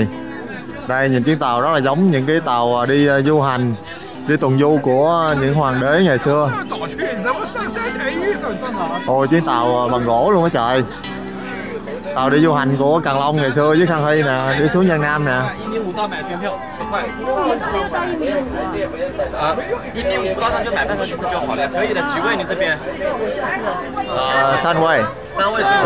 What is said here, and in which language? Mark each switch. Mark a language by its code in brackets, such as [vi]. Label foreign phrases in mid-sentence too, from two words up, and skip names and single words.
[vi] Đây nhìn chiếc tàu rất là giống những cái tàu đi du hành, đi tuần du của những hoàng đế ngày xưa. Ôi chiếc tàu bằng gỗ luôn á trời. Tàu đi du hành của Càng Long ngày xưa với Khang Hy nè, đi xuống Giang Nam nè. [zh] 1.5 到买全票10块。1.5到上就买半份就好了，可以的。几位你这边 3位。？3位是吗？